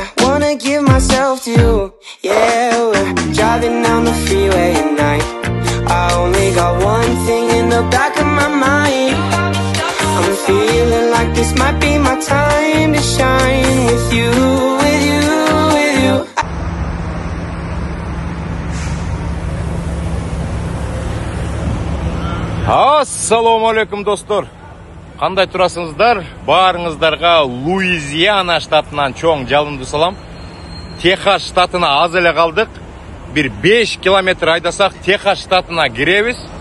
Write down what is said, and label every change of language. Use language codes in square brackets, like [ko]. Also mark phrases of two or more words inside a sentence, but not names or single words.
[en] Wanna give myself to you. Yeah, we're driving down the freeway at night. I only got one thing in the back of my mind. I'm feeling like this might be my time to shine with you, with you, with you. [ar] السلام عليكم достор. [ky] Кандай турасыңыздар? Баарыңыздарга Луизиана штатынан чоң жалынды салам. Техас штатына аз эле калдык. Bir 5 километр айдасак Техас штатына киребиз.